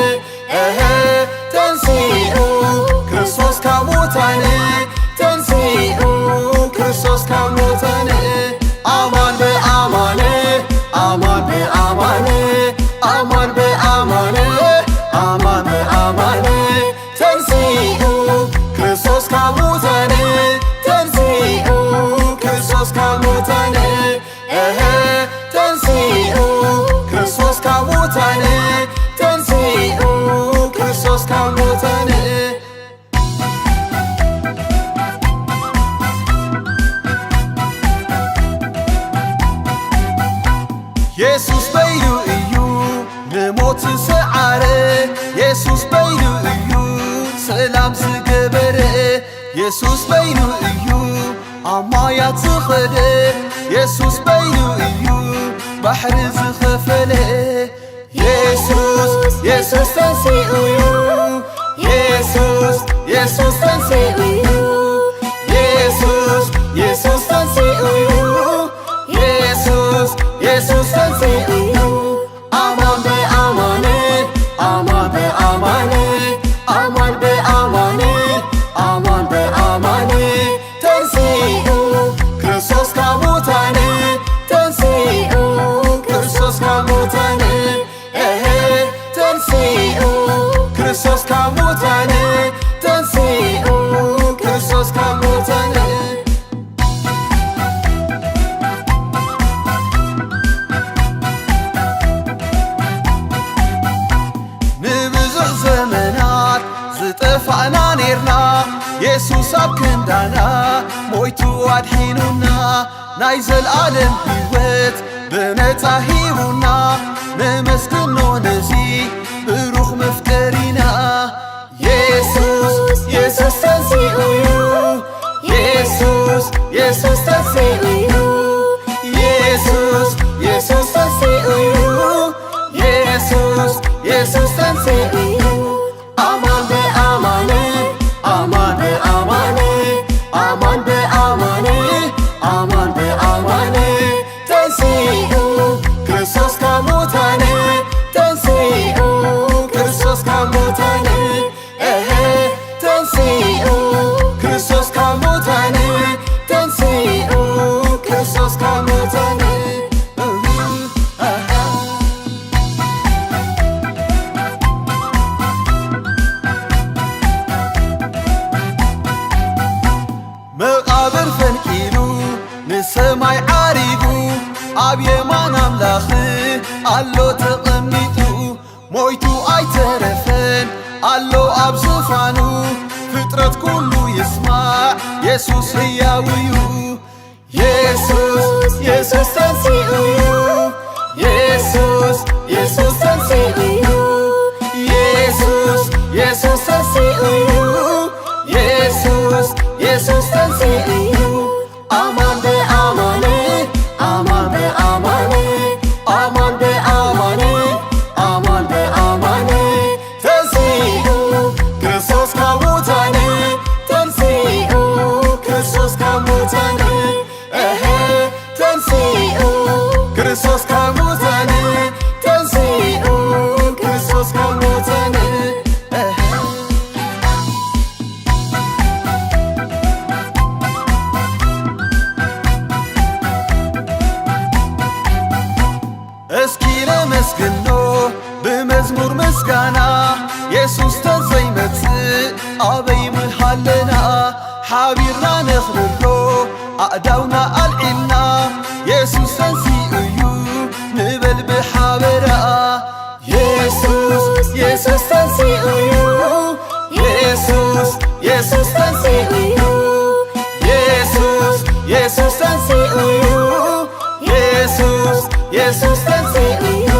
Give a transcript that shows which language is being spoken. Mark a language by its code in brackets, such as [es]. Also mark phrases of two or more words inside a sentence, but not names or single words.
[gez] ተንሥኡ ክርስቶስ ከሙታን ተንሥኡ ክርስቶስ ከሙታን አማን በአማን አማን በአማን አማን በአማን አማን በአማን ተንሥኡ ክርስቶስ ከሙታን ተንሥኡ ክርስቶስ ከሙታን ተንሥኡ ክርስቶስ ከሙታን ተንሥኡ ክርስቶስ ከሙታን ኢየሱስ [ti] በይኑ እዩ ንሞት ዝሰዓረ ኢየሱስ በይኑ እዩ ሰላም ዝገበረ ኢየሱስ በይኑ እዩ ኣማያት ዝኸደ ኢየሱስ በይኑ እዩ ባሕሪ ዝኸፈለ [gez] ኢየሱስ ኢየሱስ ተንሥኡ ኢየሱስ ኢየሱስ ተንሥኡ ኢየሱስ ኢየሱስ ተንሥኡ ኢየሱስ ኢየሱስ ተንሥኡ አማን በአማን አማን በአማን አማን በአማን አማን በአማን ተንሥኡ ክርስቶስ ከሙታን ተንሥኡ ክርስቶስ ከሙታን ተንሥኡ ክርስቶስ ከሙታን ተንሥኡ ክርስቶስ ከሙታን [ti] ዘመናት ዝጠፋእና ኔርና ኢየሱስ ኣብ ክንዳና ሞይቱ ኣድሒኑና ናይ ዘለዓለም ሕይወት ብነፃ ሂቡና ነመስግኖ ነዚ ብሩኽ መፍቀሪና [gez] ኢየሱስ ኢየሱስ ተንሥኡ ኢየሱስ ኢየሱስ ተንሥኡ ኢየሱስ ኢየሱስ ተንሥኡ ኢየሱስ ኢየሱስ ተንሥኡ አማን በአማን አማን በአማን አማን በአማን አማን በአማን ተንሥኡ ክርስቶስ ከሙታን ተንሥኡ ክርስቶስ ከሙታን ተንሥኡ ክርስቶስ ከሙታን ተንሥኡ ክርስቶስ ከሙታን [ti] መቃብር ፈንቂሉ ንሰማይ ዓሪጉ ኣብ የማን ኣምላኽ ኣሎ ተቐሚጡ ሞይቱ ኣይተረፈን ኣሎ ኣብ ዙፋኑ ፍጥረት ኩሉ ይስማዕ ኢየሱስ ሕያው እዩ [gez] ኢየሱስ ኢየሱስ ተንሥኡ ኢየሱስ ኢየሱስ ተንሥኡ ኢየሱስ ኢየሱስ ተንሥኡ ኢየሱስ ኢየሱስ ተንሥኡ አማን በአማን አማን በአማን አማን በአማን አማን በአማን ተንሥኡ ክርስቶስ ከሙታን ተንሥኡ ክርስቶስ ከሙታን ተንሥኡ ክርስቶስ ከሙታን ተንሥኡ ክርስቶስ ከሙታን [ti] እስኪ ነመስግኖ ብመዝሙር ምስጋና ኢየሱስ ተዘይመጽእ ኣበይ ምሃለና ሓቢርና ነኽብሮ ኣእዳውና ኣልዒልና ኢየሱስ ተንሥኡ እዩ ንበል ብሓበራ ኢየሱስ ኢየሱስ ተንሥኡ እዩ ኢየሱስ ኢየሱስ ተንሥኡ እዩ ኢየሱስ ኢየሱስ ተንሥኡ እዩ ኢየሱስ ኢየሱስ ተንሥኡ